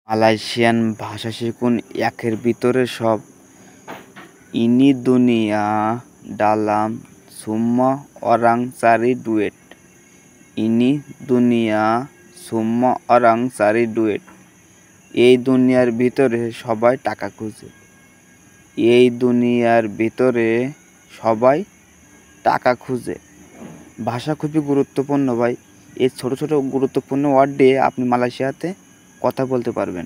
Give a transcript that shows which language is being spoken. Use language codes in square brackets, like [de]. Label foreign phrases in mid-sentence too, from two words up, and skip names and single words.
[bn] মালয়েশিয়ান ভাষা শিখুন একের ভিতরে সব। [ms] Ini dunia dalam semua orang cari duit. Ini দুনিয়া semua orang cari duit. [bn] এই দুনিয়ার ভিতরে সবাই টাকা খুঁজে। এই দুনিয়ার ভিতরে সবাই টাকা খুঁজে। ভাষা খুবই গুরুত্বপূর্ণ ভাই। এই ছোট ছোট গুরুত্বপূর্ণ ওয়ার্ড দিয়ে আপনি মালয়েশিয়াতে কথা বলতে পারবেন।